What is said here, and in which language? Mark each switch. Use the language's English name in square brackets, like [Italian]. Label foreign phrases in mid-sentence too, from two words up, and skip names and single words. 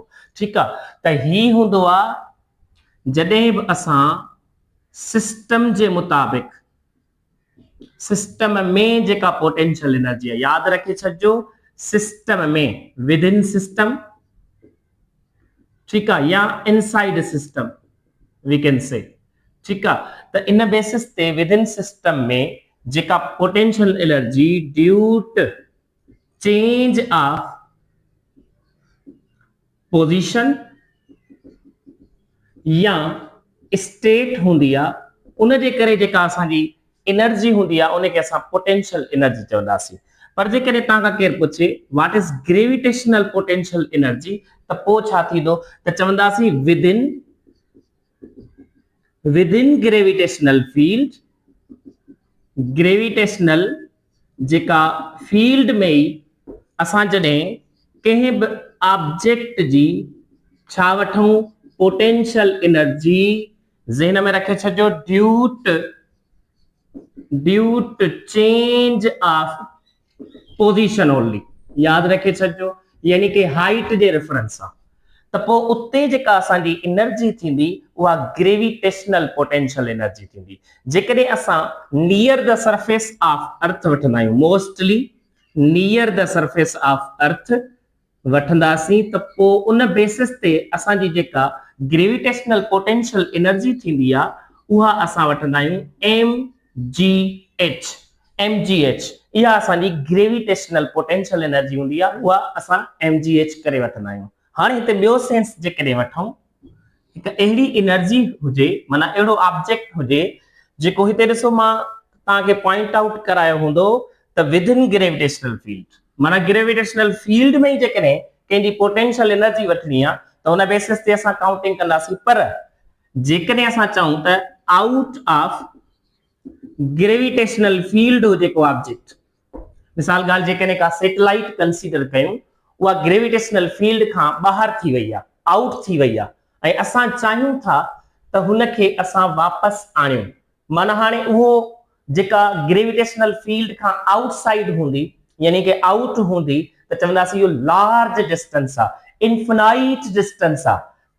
[Sindhi] ठीकु आहे, त ही हूंदो आहे जॾहिं बि असां सिस्टम जे मुताबिक़ सिस्टम में जेका [English] potential energy [Sindhi] आहे, यादि रखे छॾिजो, सिस्टम में, [English] within system, [Sindhi] ठीकु आहे, [English] या inside system we can say. [Sindhi] ठीकु आहे, त इन बेसिस ते [English] within system [Sindhi] में जेका [English] potential energy due to change of position [Sindhi] या स्टेट हूंदी आहे, उन जे करे जेका असांजी एनर्जी हूंदी आहे उनखे असां [English] potential energy [Sindhi] चवंदासीं। पर जेकॾहिं तव्हां खां केरु पुछे [English] what is gravitational potential energy, [Sindhi] त पोइ छा थींदो त चवंदासीं [English] within gravitational field, [Sindhi] ग्रेविटेशनल जेका फील्ड में ई असां जॾहिं कंहिं बि ऑब्जेक्ट जी छा वठूं [English] potential energy, [Sindhi] ज़हन में रखे छॾियो, [English] due to change of position only, [Sindhi] यादि रखे छॾियो, यानी कि हाइट जे रेफरेंस सां, त पोइ उते जेका असांजी एनर्जी थींदी उहा [English] gravitational potential energy [Sindhi] थींदी। जेकॾहिं असां [English] near the surface of earth [Sindhi] वठंदा आहियूं, [English] mostly near the surface of earth [Sindhi] वठंदासीं, त पोइ उन बेसिस ते असांजी जेका [English] gravitational potential energy [Sindhi] थींदी आहे उहा असां वठंदा आहियूं mgh। इहा असांजी [English] gravitational potential energy [Sindhi] हूंदी आहे, उहा असां mgh करे वठंदा आहियूं। हाणे हिते ॿियो सेंस जेकॾहिं वठूं, हिकु अहिड़ी एनर्जी हुजे, माना अहिड़ो ऑब्जेक्ट हुजे जेको हिते ॾिसो मां तव्हांखे [English] point out [Sindhi] करायो हूंदो त [English] within gravitational field, [Sindhi] माना [English] gravitational field [Sindhi] में ई जेकॾहिं कंहिंजी [English] potential energy [Sindhi] वठणी आहे त हुन बेसिस ते असां काउंटिंग कंदासीं। पर जेकॾहिं असां चऊं त [English] out of gravitational field [Sindhi] हुजे को ऑब्जेक्ट, मिसाल ॻाल्हि जेकॾहिं का सैटेलाइट कंसीडर कयूं, उहा [English] gravitational field [Sindhi] खां ॿाहिरि थी वई आहे, आउट थी वई आहे, ऐं असां चाहियूं था त हुनखे असां वापसि आणियूं। माना हाणे उहो जेका [English] gravitational field [Sindhi] खां आउटसाइड हूंदी, यानी कि आउट हूंदी, त चवंदासीं इहो [English] large distance [Sindhi] आहे, [English] infinite distance [Sindhi] आहे।